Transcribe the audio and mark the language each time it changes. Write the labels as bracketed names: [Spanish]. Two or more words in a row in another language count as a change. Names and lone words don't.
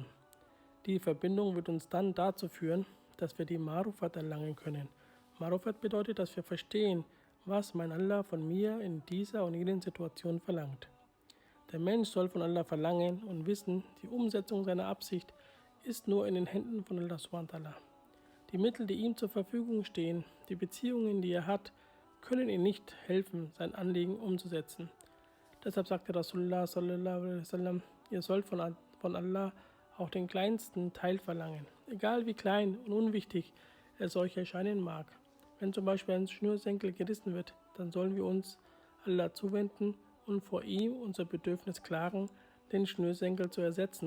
[German] Die Verbindung wird uns dann dazu führen, dass wir die Marufat erlangen können. Marufat bedeutet, dass wir verstehen, was mein Allah von mir in dieser und jenen Situation verlangt. Der Mensch soll von Allah verlangen und wissen, die Umsetzung seiner Absicht ist nur in den Händen von Allah [Arabic] سبحانه وتعالى. [German] Die Mittel, die ihm zur Verfügung stehen, die Beziehungen, die er hat, können ihm nicht helfen, sein Anliegen umzusetzen. Deshalb sagte Rasulullah [Arabic] صلى الله عليه وسلم, [German] ihr sollt von Allah auch den kleinsten Teil verlangen, egal wie klein und unwichtig er solch erscheinen mag. Wenn zum Beispiel ein Schnürsenkel gerissen wird, dann sollen wir uns Allah zuwenden und vor ihm unser Bedürfnis klagen, den Schnürsenkel zu ersetzen.